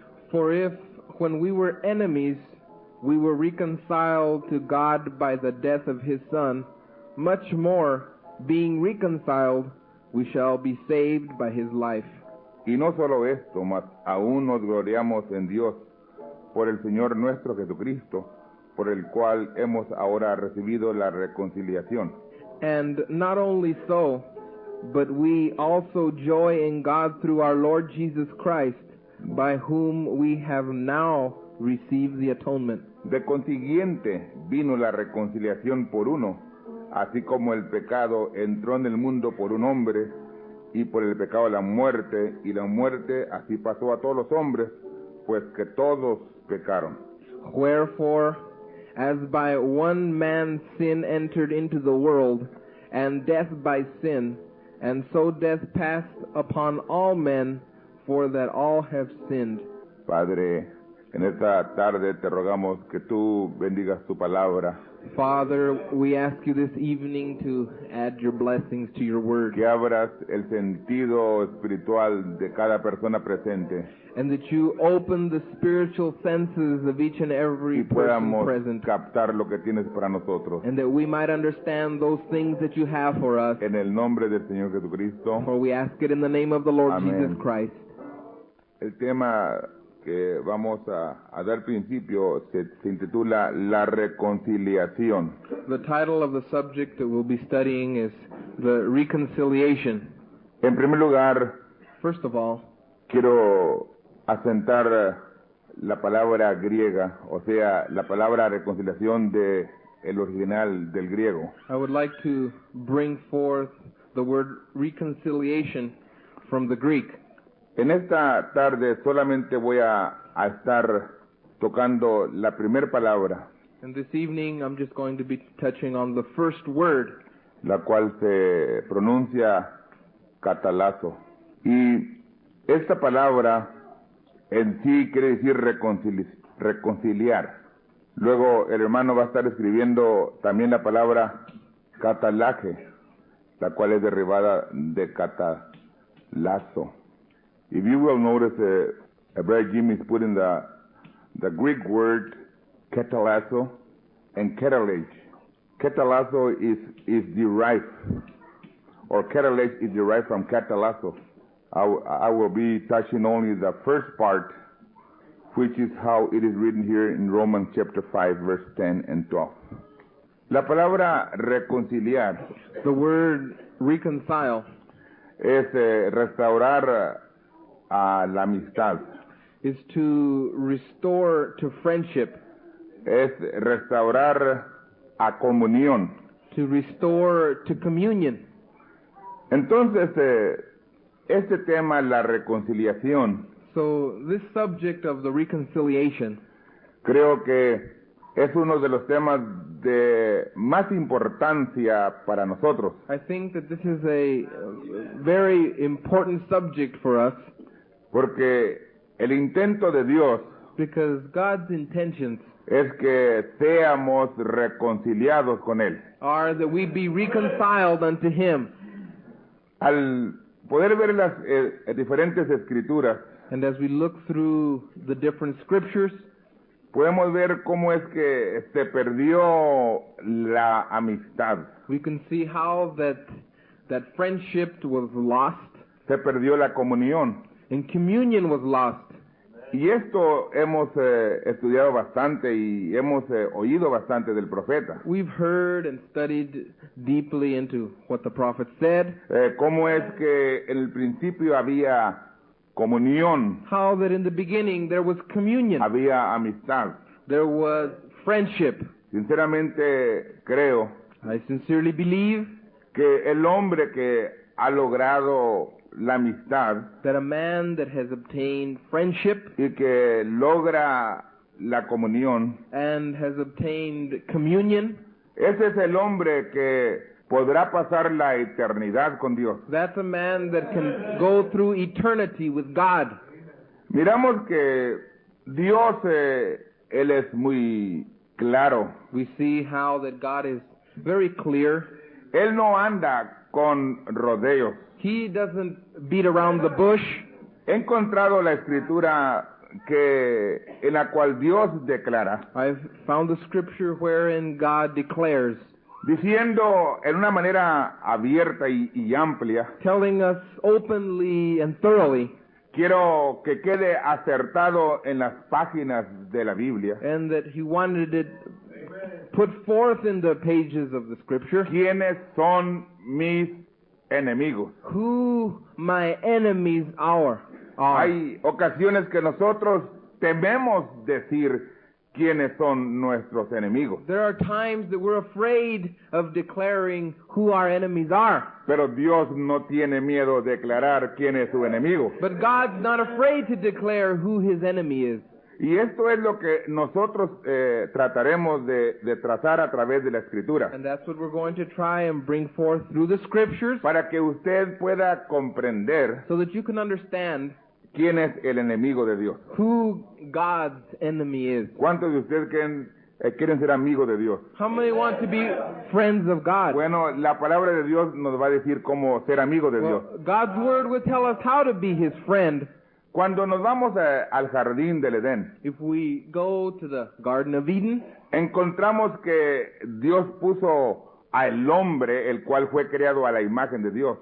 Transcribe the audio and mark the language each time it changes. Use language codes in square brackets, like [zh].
[en] For if, when we were enemies, we were reconciled to God by the death of His Son, much more, being reconciled, we shall be saved by His life. [es] Y no solo esto, mas aún nos gloriamos en Dios por el Señor nuestro Jesucristo, por el cual hemos ahora recibido la reconciliación. [en] And not only so, but we also joy in God through our Lord Jesus Christ, by whom we have now received the atonement. [es] De consiguiente vino la reconciliación por uno, así como el pecado entró en el mundo por un hombre, y por el pecado la muerte, y la muerte así pasó a todos los hombres, pues que todos pecaron. [en] Wherefore, as by one man sin entered into the world, and death by sin, and so death passed upon all men, for that all have sinned. [es] Padre, en esta tarde te rogamos que tú bendigas tu palabra, [en] Father, we ask you this evening to add your blessings to your word, [es] que abras el sentido espiritual de cada persona presente [en] and that you open the spiritual senses of each and every [es] y [en] person [es] podamos [en] present, [es] captar lo que tienes para nosotros. [en] and that we might understand those things that you have for us. [es] En el nombre del Señor Jesucristo. [en] For we ask it in the name of the Lord [es] Amén. [en] Jesus Christ. [es] El tema que vamos a dar principio se intitula La reconciliación. [en] The title of the subject that we'll be studying is the reconciliation. [es] En primer lugar, [en] First of all, [es] quiero asentar la palabra griega, o sea, la palabra reconciliación de el original del griego. [en] I would like to bring forth the word reconciliation from the Greek. [es] En esta tarde solamente voy a estar tocando la primera palabra, [en] And this evening I'm just going to be touching on the first word, [es] la cual se pronuncia catalazo. Y esta palabra en sí quiere decir reconciliar. Luego el hermano va a estar escribiendo también la palabra catalaje, la cual es derivada de catalazo. [en] If you will notice, Brother Jimmy is putting the Greek word catalazo and catalage. Catalazo is derived, or catalage is derived from catalazo. I will be touching only the first part, which is how it is written here in Romans chapter 5, verse 10 and 12. [es] La palabra reconciliar, [en] the word reconcile, [es] es restaurar a la amistad, [en] is to restore to friendship, [es] es restaurar a comunión. [en] to restore to communion. [es] Entonces, este tema, la reconciliación, [en] So this subject of the reconciliation, [es] creo que es uno de los temas de más importancia para nosotros, [en] I think that this is a very important subject for us, [es] porque el intento de Dios [en] because God's intentions [es] es que seamos reconciliados con Él. [en] are that we be reconciled unto Him. [es] Al poder ver las diferentes escrituras, [en] And as we look through the different scriptures, [es] podemos ver cómo es que se perdió la amistad, [en] we can see how that friendship was lost [es] se perdió la comunión. [en] and communion was lost. [es] Y esto hemos estudiado bastante y hemos oído bastante del profeta. [en] We've heard and studied deeply into what the prophet said, [es] Cómo es que en el principio había comunión, [en] how that in the beginning there was communion, [es] había amistad. [en] there was friendship. [es] Sinceramente creo [en] I sincerely believe [es] que el hombre que ha logrado la amistad [en] that a man that has obtained friendship [es] y que logra la comunión, [en] and has obtained communion, [es] ese es el hombre que podrá pasar la eternidad con Dios. [en] that's a man that can go through eternity with God. [es] Miramos que Dios, Él es muy claro. [en] We see how that God is very clear. [es] Él no anda con rodeos. [en] He doesn't beat around the bush. [es] He encontrado la escritura en la cual Dios declara, [en] I've found the scripture wherein God declares, [es] diciendo en una manera abierta y amplia, [en] telling us openly and thoroughly, [es] quiero que quede acertado en las páginas de la Biblia, [en] and that He wanted it put forth in the pages of the scripture, [es] quiénes son mis enemigos. [en] who my enemies are. [es] Hay ocasiones que nosotros tememos decir quiénes son nuestros enemigos, [en] There are times that we're afraid of declaring who our enemies are. [es] pero Dios no tiene miedo de declarar quién es su enemigo. [en] But God's not afraid to declare who His enemy is. [es] Y esto es lo que nosotros trataremos de trazar a través de la Escritura, [en] And that's what we're going to try and bring forth through the scriptures, [es] para que usted pueda comprender [en] so that you can understand [es] quién es el enemigo de Dios. [en] who God's enemy is. [es] ¿Cuántos de ustedes quieren ser amigos de Dios? [en] How many want to be friends of God? [es] Bueno, la palabra de Dios nos va a decir cómo ser amigos de Dios. [en] Well, God's word will tell us how to be His friend. [es] Cuando nos vamos al jardín del Edén, [en] If we go to the Garden of Eden, [es] encontramos que Dios puso al hombre, el cual fue creado a la imagen de Dios,